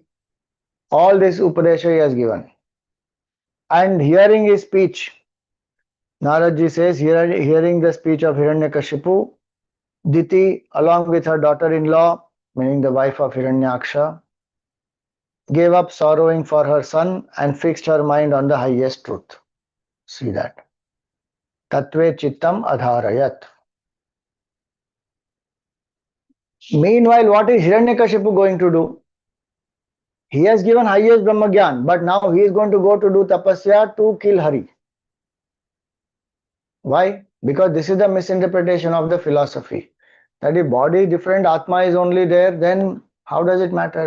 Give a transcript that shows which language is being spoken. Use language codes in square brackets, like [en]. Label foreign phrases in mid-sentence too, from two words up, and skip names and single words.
[en] All this Upadesha he has given. And hearing his speech, Naradji says, hearing the speech of Hiranyakashipu, Diti along with her daughter-in-law, meaning the wife of Hiranyaksha, gave up sorrowing for her son and fixed her mind on the highest truth. See that. [sa] Tatve chittam adharayat. [en] Meanwhile, what is Hiranyakashipu going to do? He has given highest Brahmagyan, but now he is going to go to do tapasya to kill Hari. Why? Because this is the misinterpretation of the philosophy. That if body is different, Atma is only there, then how does it matter?